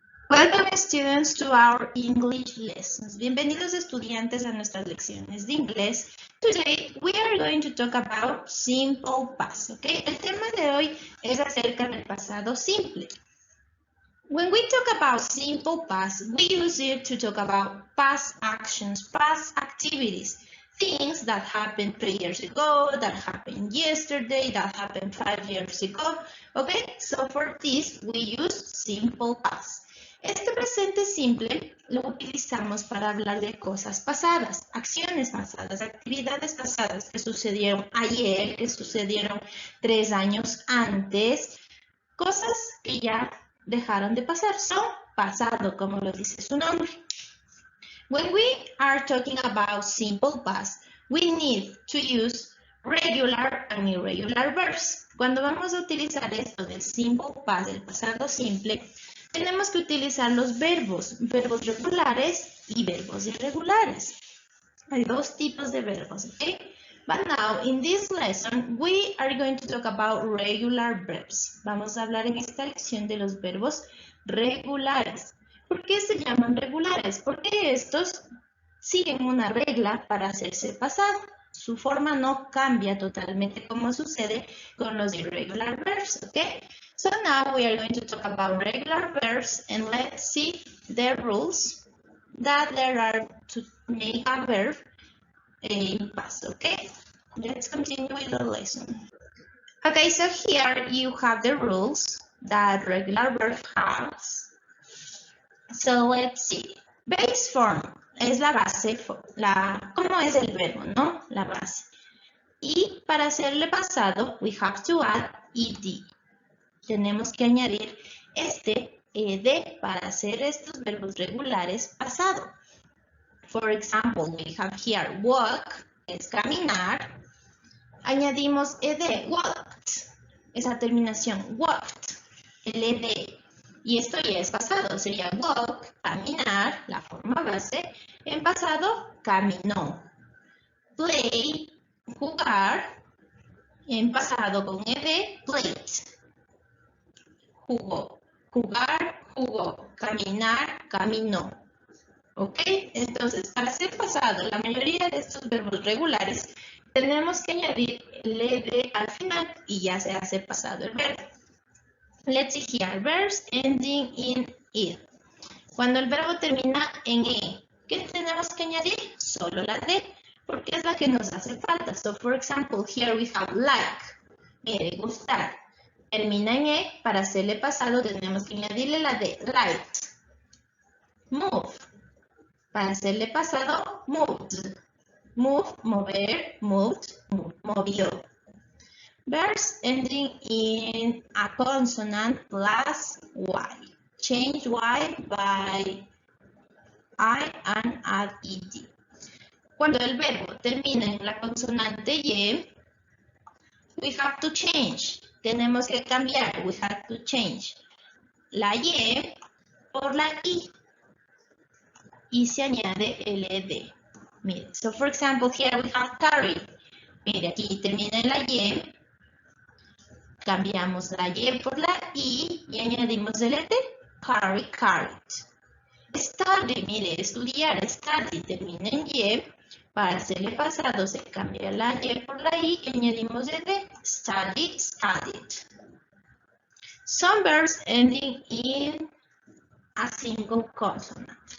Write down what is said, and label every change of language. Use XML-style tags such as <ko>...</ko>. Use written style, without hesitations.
<en>Welcome students to our English lessons.</en> <es>Bienvenidos estudiantes a nuestras lecciones de inglés.</es> <en>Today we are going to talk about simple past, okay?</en> <es>El tema de hoy es acerca del pasado simple.</es> <en>When we talk about simple past, we use it to talk about past actions, past activities, things that happened 3 years ago, that happened yesterday, that happened 5 years ago, okay? So for this, we use simple past.</en> <es>Este presente simple lo utilizamos para hablar de cosas pasadas, acciones pasadas, actividades pasadas que sucedieron ayer, que sucedieron 3 años antes, cosas que ya dejaron de pasar, son pasado, como lo dice su nombre.</es> <en>When we are talking about simple past, we need to use regular and irregular verbs.</en> <es>Cuando vamos a utilizar esto del simple past, del pasado simple, tenemos que utilizar los verbos regulares y verbos irregulares. Hay dos tipos de verbos, ¿ok?</es> <en>But now, in this lesson, we are going to talk about regular verbs.</en> <es>Vamos a hablar en esta lección de los verbos regulares. ¿Por qué se llaman regulares? Porque estos siguen una regla para hacerse pasado. Su forma no cambia totalmente como sucede con los</es> <en>irregular verbs,</en> <es>¿ok?</es> <en>So now we are going to talk about regular verbs and let's see the rules that there are to make a verb in past, okay? Let's continue with the lesson. Okay, so here you have the rules that regular verb has. So let's see. Base form</en> <es>es la base, ¿cómo es el verbo, no? La base. Y para hacerle pasado,</es> <en>we have to add ed.</en> <es>Tenemos que añadir este ed para hacer estos verbos regulares pasado.</es> <en>For example, we have here walk,</en> <es>es caminar. Añadimos ed, walked, esa terminación, walked, el ed. Y esto ya es pasado, sería walk, caminar, la forma base. En pasado, caminó. Play, jugar. En pasado con ed, played. Jugó, jugar, jugó, caminar, caminó. ¿Ok? Entonces, para ser pasado, la mayoría de estos verbos regulares, tenemos que añadir el ed al final y ya se hace pasado el verbo.</es> <en>Let's see here, verbs ending in ed.</en> <es>Cuando el verbo termina en e, ¿qué tenemos que añadir? Solo la d, porque es la que nos hace falta.</es> <en>So, for example, here we have like.</en> <es>Mire, gustar. Termina en e, para hacerle pasado tenemos que añadirle la d, light. Move. Para hacerle pasado, moved.</es> <en>Move, mover, moved, movió. Verbs ending in a consonant plus y. Change y by I and add ed.</en> <es>Cuando el verbo termina en la consonante y,</es> <en>we have to change.</en> <es>Tenemos que cambiar.</es> <en>We have to change</en> <es>la y por la i. Y se añade el ed. Mire,</es> <en>so for example, here we have carry.</en> <es>Mire, aquí termina en la y. Cambiamos la y por la i y añadimos el ed. Carry, carried. Study, mire, estudiar, study, termina en y. Para hacerle pasado se cambia la y por la i y añadimos el ed.</es> <en>Study, studied. Some verbs ending in a single consonant.</en>